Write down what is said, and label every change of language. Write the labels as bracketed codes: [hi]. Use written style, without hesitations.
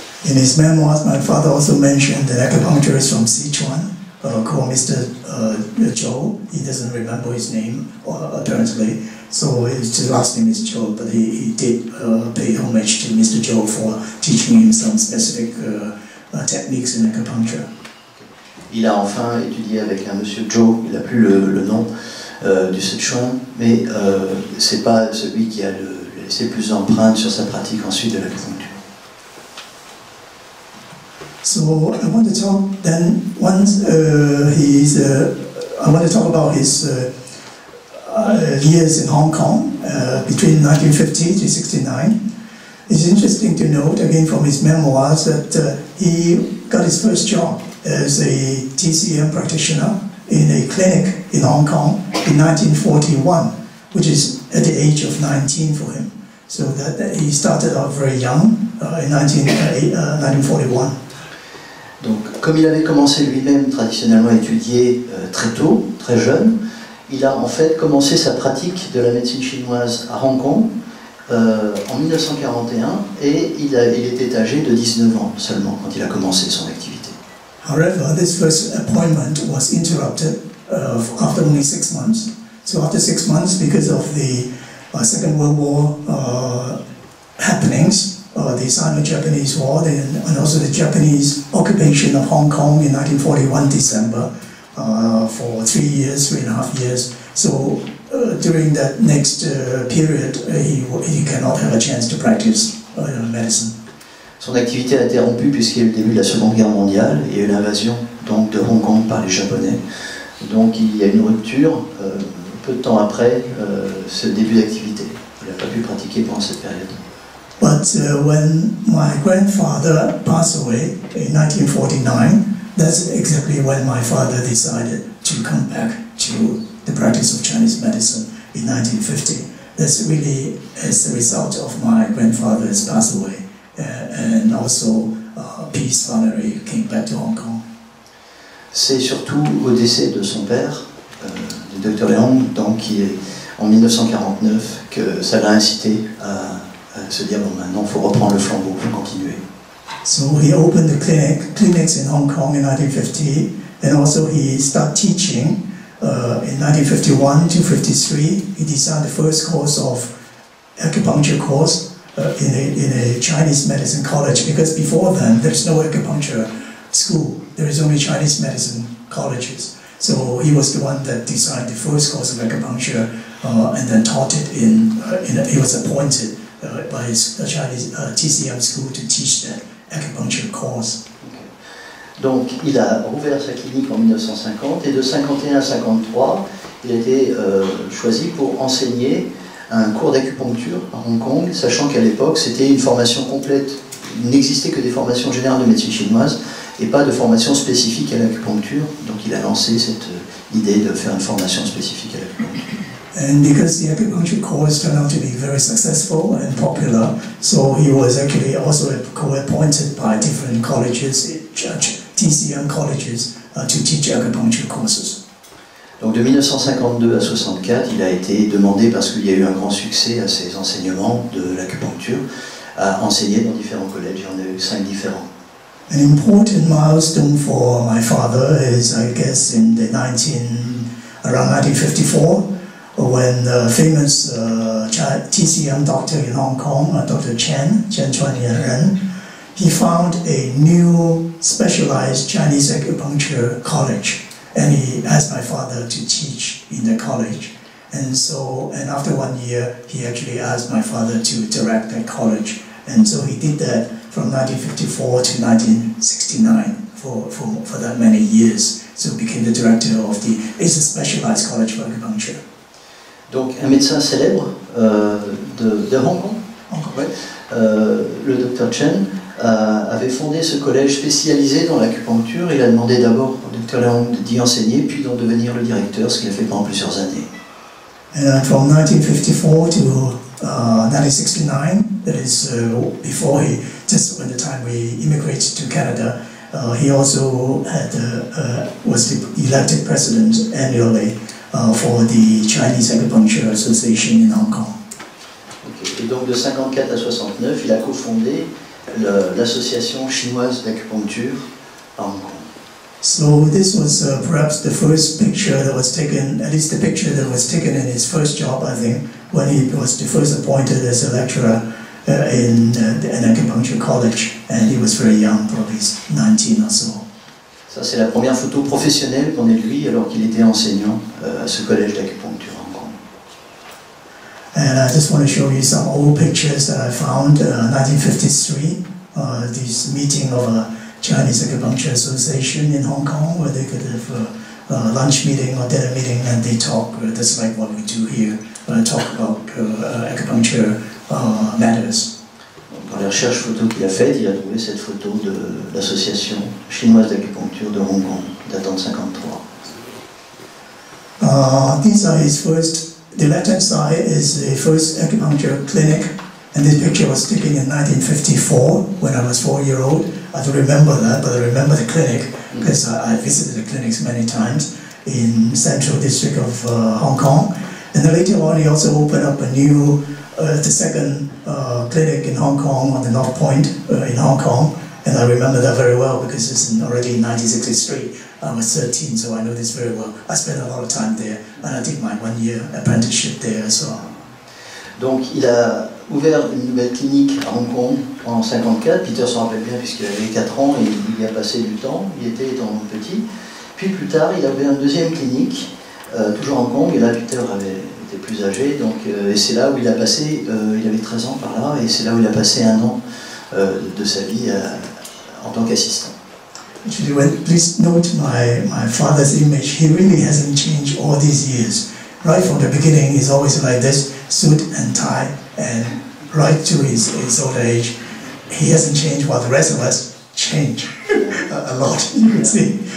[en] In his memoirs, my father also mentioned an acupuncturist from Sichuan called Mr. Zhou. He doesn't remember his name, apparently, so his last name is Zhou, but he did pay homage to Mr. Zhou for teaching him some specific techniques in acupuncture. [fr] Il a enfin étudié avec un monsieur Zhou, il n'a plus le nom du Sichuan, mais c'est pas celui qui a laissé le plus d'empreintes sur sa pratique ensuite de l'acupuncture. [en] So I want to talk then once I want to talk about his years in Hong Kong between 1950 to 69. It's interesting to note again from his memoirs that he got his first job as a TCM practitioner in a clinic in Hong Kong in 1941, which is at the age of 19 for him. So that he started out very young in 1941. [fr] Donc, comme il avait commencé lui-même traditionnellement à étudier très tôt, très jeune, il a en fait commencé sa pratique de la médecine chinoise à Hong Kong en 1941 et il était âgé de 19 ans seulement quand il a commencé son activité. [en] However, this first appointment was interrupted after only 6 months. So after 6 months, because of the Second World War happenings, the Sino-Japanese War and also the Japanese occupation of Hong Kong in 1941 December for 3.5 years. So during that next period, he cannot have a chance to practice medicine. [fr] Son activité a été rompue puisqu'il y a eu le début de la Seconde Guerre mondiale, il y a eu l'invasion donc de Hong Kong par les Japonais. Donc il y a une rupture peu de temps après ce début d'activité. Il n'a pas pu pratiquer pendant cette période. [en] But when my grandfather passed away in 1949, that's exactly when my father decided to come back to the practice of Chinese medicine in 1950. That's really as a result of my grandfather's passed away, and also his father came back to Hong Kong. [fr] C'est surtout au décès de son père, du Dr. Leong, donc qui est en 1949, que ça l'a incité à se dire bon maintenant il faut reprendre le flambeau, il faut continuer. [en] So he opened the clinics in Hong Kong in 1950, and also he started teaching in 1951 to 53. He designed the first course of acupuncture course in a Chinese medicine college, because before then there's no acupuncture school. There is only Chinese medicine colleges. So he was the one that designed the first course of acupuncture and then taught it he was appointed by his Chinese TCM school to teach that acupuncture course. [fr] Donc il a rouvert sa clinique en 1950 et de 51 à 53, il a été choisi pour enseigner un cours d'acupuncture à Hong Kong, sachant qu'à l'époque c'était une formation complète. Il n'existait que des formations générales de médecine chinoise et pas de formation spécifique à l'acupuncture. Donc il a lancé cette idée de faire une formation spécifique à l'acupuncture. [en] And because the acupuncture course turned out to be very successful and popular, so he was actually also co-appointed by different colleges, TCM colleges, to teach acupuncture courses. [fr] Donc de 1952 à 64, il a été demandé, parce qu'il y a eu un grand succès à ses enseignements de l'acupuncture, à enseigner dans différents collèges. Il y en a eu 5 différents. [en] An important milestone for my father is, I guess, in the around 1954, when the famous TCM doctor in Hong Kong, Dr. Chen Chuan-Yen, he found a new specialized Chinese acupuncture college, and he asked my father to teach in the college. And after 1 year, he actually asked my father to direct that college. And so he did that from 1954 to 1969 for that many years. So he became the director of it's a specialized college for acupuncture. [fr] Donc un médecin célèbre de Hong Kong, ouais, le Dr Chen, avait fondé ce collège spécialisé dans l'acupuncture. Il a demandé d'abord au Dr Leong d'y enseigner, puis d'en devenir le directeur, ce qu'il a fait pendant plusieurs années. [en] And from 1954 to 1969, that is before just when the time we immigrated to Canada, he also was elected president annually for the Chinese Acupuncture Association in Hong Kong. [fr] Okay. Et donc de 54 à 69, il a cofondé l'association chinoise d'acupuncture à Hong Kong. [en] So this was perhaps the first picture that was taken, at least the picture that was taken in his first job, I think, when he was first appointed as a lecturer in an acupuncture college, and he was very young, probably 19 or so. [fr] Ça, c'est la première photo professionnelle qu'on ait de lui alors qu'il était enseignant à ce collège d'acupuncture à Hong Kong. [en] And I just want to show you some old pictures that I found, 1953, this meeting of a Chinese Acupuncture Association in Hong Kong, where they could have a lunch meeting or dinner meeting, and they talk, just like what we do here, talk about acupuncture matters. [fr] Dans les recherches photos qu'il a faites, il a trouvé cette photo de l'association chinoise d'acupuncture de Hong Kong, datant de 1953. [en] These are his first, the left-hand side is the first acupuncture clinic, and this picture was taken in 1954 when I was 4-year-old. I don't remember that, but I remember the clinic because I visited the clinics many times in Central District of Hong Kong. And then later on, he also opened up a new, the second clinic in Hong Kong on the North Point in Hong Kong. And I remember that very well because it's already in 1963. I was 13, so I know this very well. I spent a lot of time there, and I did my 1-year apprenticeship there as well. [fr] Donc il a ouvert une nouvelle clinique à Hong Kong en 1954. Peter s'en rappelle bien puisqu'il avait 4 ans et il y a passé du temps. Il était étant petit. Puis plus tard, il a ouvert une deuxième clinique, toujours à Hong Kong. Et là, Peter était plus âgé. Donc, et c'est là où il a passé, il avait 13 ans par là, et c'est là où il a passé 1 an de sa vie en tant qu'assistant. [en] Please note my father's image. He really hasn't changed all these years. Right from the beginning, he's always like this, suit and tie, and right to his old age, he hasn't changed while the rest of us change a lot, you can see.